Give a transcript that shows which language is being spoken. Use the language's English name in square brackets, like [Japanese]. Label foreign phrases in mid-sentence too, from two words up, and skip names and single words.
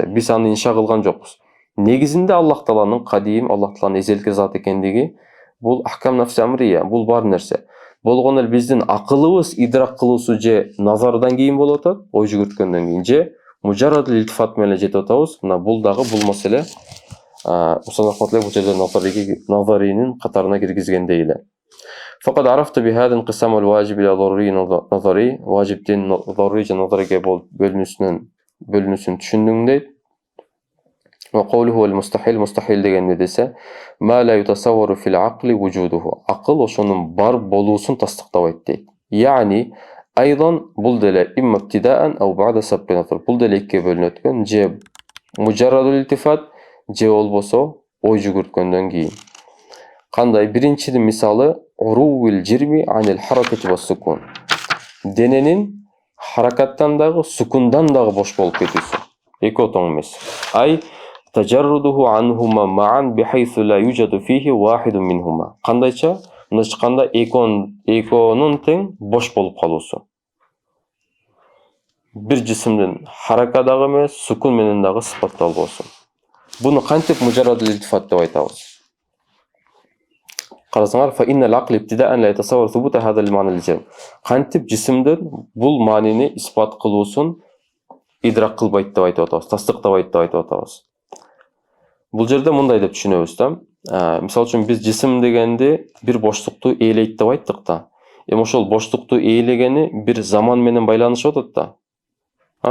[Kyrgyz] Биз аны инша кылган жокпуз. Негизинде Аллах Тааланын кадим, Аллах Тааланын эзелки зат экендиги бул [Arabic] أحكام نفس أمرية, [Kyrgyz] бул бар нерсе. Болгон эле биздин акылыбыз идрак кылуусу же назардан кийин болуп атат, ой жүгүрткөндөн кийин же [Arabic] مجرد التفات [Kyrgyz] менен жетип атабыз. Мына бул дагы бул маселе Устаз Ахматлы бул жерде назаринин катарына киргизгендей эле. [Arabic] فقط عرفت بهذا انقسام الواجب إلى ضروري نظري, [Kyrgyz] важиптин дарури же назариге бөлүнүшүн түшүндүң дейт. [Arabic] وقوله المستحيل, [Kyrgyz] мустахил деген не десе, [Arabic] ما لا يتصور في العقل وجوده. [Kyrgyz] Акыл ошонун бар болуусун тастыктабайт дейт. Яни айдан бул деле [Arabic] إما ابتداء أو بعد سبق نظر. [Kyrgyz] Бул деле экиге бөлүнөт экен. Же [Arabic] مجرد الالتفات, [Kyrgyz] же болбосо ой жүгүрткөндөн кийин. Кандай? Биринчидин мисалы [Arabic] عرو الجرم عن الحركة والسكون. [Kyrgyz] Дененин харакаттан дагы, сукундан дагы бош болуп кетүүсү. Экөө тең эмес. [Arabic] أي تجرده عنهما معا بحيث لا يوجد فيه واحد منهما. [Kyrgyz] Кандайча? Мындайча айтканда экөөнүн тең бош болуп калуусу. Бир жисимдин харака дагы эмес, сукун менен дагы сыпатталбосу. Буну кантип [Arabic] مجرد الالتفات [Kyrgyz] деп айтабыз? Карасаңар, [Arabic] فإن العقل ابتداء لا يتصور ثبوت هذا المعنى الجامع. [Kyrgyz] Кантип жисимдин бул маанини испат кылуусун идрак кылбайт деп айтып атабыз, тастыктабайт деп айтып атабыз. Бул жерде мындай деп түшүнөбүз да. Мисалы үчүн биз жисим дегенди бир боштукту ээлейт деп айттык да. Эми ошол боштукту ээлегени бир заман менен байланышып атат да.